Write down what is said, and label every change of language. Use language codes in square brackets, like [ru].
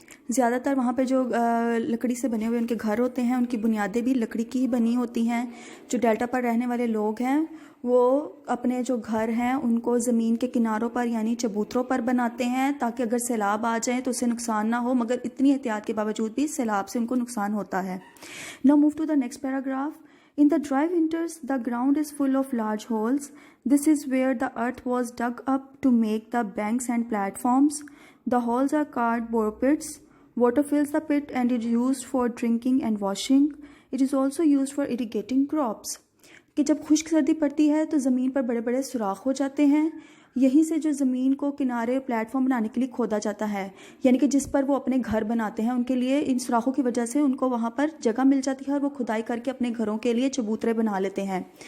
[hi] ज़्यादातर वहाँ पे जो लकड़ी से बने हुए उनके घर होते हैं उनकी बुनियादें भी लकड़ी की ही बनी होती हैं. जो डेल्टा पर रहने वाले लोग हैं वो अपने जो घर हैं उनको ज़मीन के किनारों पर यानी चबूतरों पर बनाते हैं ताकि अगर सैलाब आ जाए तो उससे नुकसान ना हो, मगर इतनी एहतियात के बावजूद भी सैलाब से उनको नुकसान होता है. [en] Now move to the next paragraph. In the dry winters, the ground is full of large holes. This is where the earth was dug up to make the banks and platforms. The holes are called bore pits. Water fills the pit and is used for drinking and washing. It is also used for irrigating crops. [hi] कि जब खुश्क सर्दी पड़ती है तो ज़मीन पर बड़े बड़े सुराख हो जाते हैं. यहीं से जो ज़मीन को किनारे प्लेटफॉर्म बनाने के लिए खोदा जाता है, यानी कि जिस पर वो अपने घर बनाते हैं उनके लिए इन सुराखों की वजह से उनको वहाँ पर जगह मिल जाती है और वो खुदाई करके अपने घरों के लिए चबूतरे बना लेते हैं.